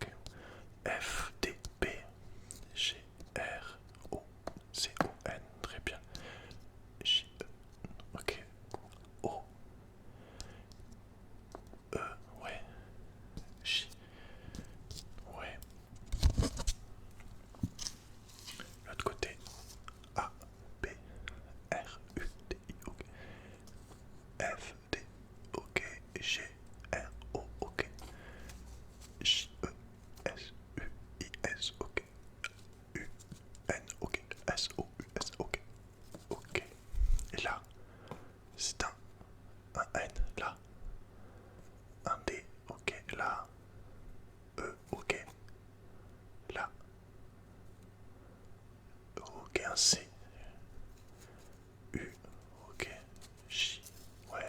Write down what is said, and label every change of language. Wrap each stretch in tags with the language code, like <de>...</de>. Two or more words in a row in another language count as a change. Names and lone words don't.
<fr>F, D, B, G, R, O, C, O, N, très bien. J, E, ok. O, E, ouais. J, ouais. L'autre côté, A, B, R, U, D, I, ok. F, D, ok. G, R, O, ok. J, E, S, U, I, S, ok. U, N, ok. S, O, U, S, ok. Ok. Et là, c'est un N, là. Un D, ok. Là. E, ok. Là. Ok, un C. U, ok. J, ouais.</fr>